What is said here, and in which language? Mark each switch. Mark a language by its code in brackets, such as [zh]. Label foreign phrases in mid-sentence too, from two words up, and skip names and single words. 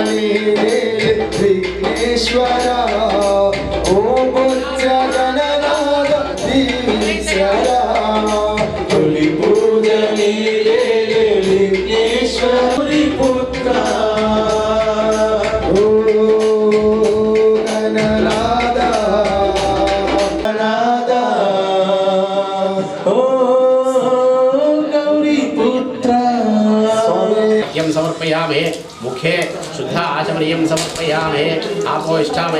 [te] విఘ్నేశ్వర ఓ బొజ్జ గణనాథ దీవించర తొలి పూజ విఘ్నేశ్వరి పుత్ర ఓ గణనాథ గణనాథ ఓ గౌరీ పుత్ర [sa] यम समर्पयामहे मुखे शुद्ध आचमनीयं समर्पयामहे आपो इष्टामयो